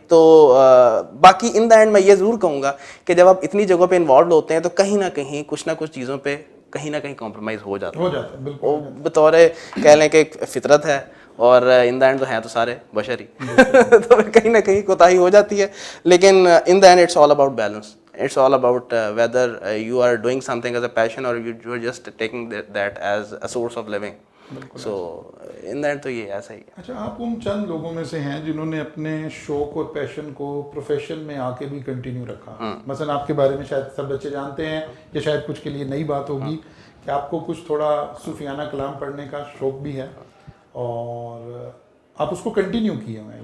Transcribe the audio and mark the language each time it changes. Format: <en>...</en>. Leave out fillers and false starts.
<ur>تو باقی</ur> <en>in the end</en> <ur>میں یہ ضرور کہوں گا کہ جب آپ اتنی جگہوں پہ انوالوڈ ہوتے ہیں تو کہیں نہ کہیں کچھ نہ کچھ چیزوں پہ کہیں نہ کہیں کمپرومائز ہو جاتا ہے. بطور کہہ لیں کہ ایک فطرت ہے, اور</ur> <en>in the end</en> <ur>تو ہیں تو سارے بشر ہی, تو کہیں نہ کہیں کوتاہی ہو جاتی ہے.</ur> <en>لیکن in the end it's all about balance. It's all about whether you are doing something as a passion or you are just taking that as a source of living. So in the end</en> <ur>تو یہ ایسا ہی ہے. اچھا آپ ان چند لوگوں میں سے ہیں جنہوں نے اپنے شوق اور پیشن کو پروفیشن میں آ کے بھی کنٹینیو رکھا. مثلا آپ کے بارے میں شاید سب بچے جانتے ہیں, یا شاید کچھ کے لیے نئی بات ہوگی کہ آپ کو کچھ تھوڑا صوفیانہ کلام پڑھنے کا شوق بھی ہے, اور آپ اس کو کنٹینیو کیے ہوئے ہیں.</ur>